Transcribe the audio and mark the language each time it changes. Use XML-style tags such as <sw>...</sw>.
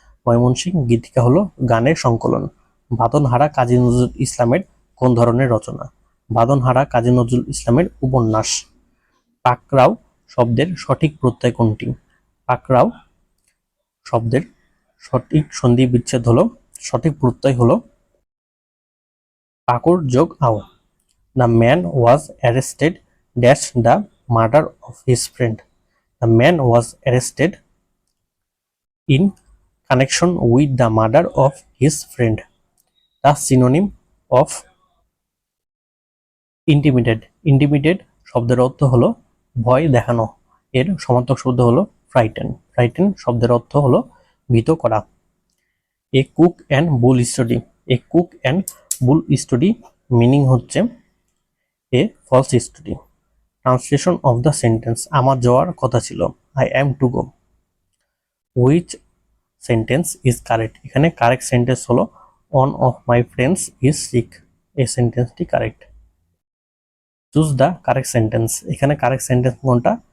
<bn>ময়মনসিংহ গীতিকা হলো গানের সংকলন। বাঁধনহারা কাজী নজরুল ইসলামের কোন ধরনের রচনা? বাঁধনহারা কাজী নজরুল ইসলামের উপন্যাস। পাকরাও শব্দের সঠিক প্রত্যয় কোনটি? পাকরাও শব্দের সঠিক সন্ধি বিচ্ছেদ হলো, সঠিক প্রত্যয় হলো পাকর যোগ আও।</bn> <en>The man was arrested dash the murder of his friend. The man was arrested in connection with the murder of his friend. The synonym of intimidate.</en> <bn>Intimidate শব্দের অর্থ হলো ভয় দেখানো, এর সমার্থক শব্দ হলো frighten. Frighten শব্দের অর্থ হলো ভীত করা।</bn> <en>A cook and bull study. A cook and bull study meaning হচ্ছে a false study. Translation of the sentence,</en> <bn>আমার যাওয়ার কথা ছিল,</bn> <en>I am to go. Which sentence is correct? এখানে correct sentence হলো one of my friends is sick, এই সেন্টেন্সটি correct. Choose the correct sentence, এখানে correct sentence কোনটা?</en>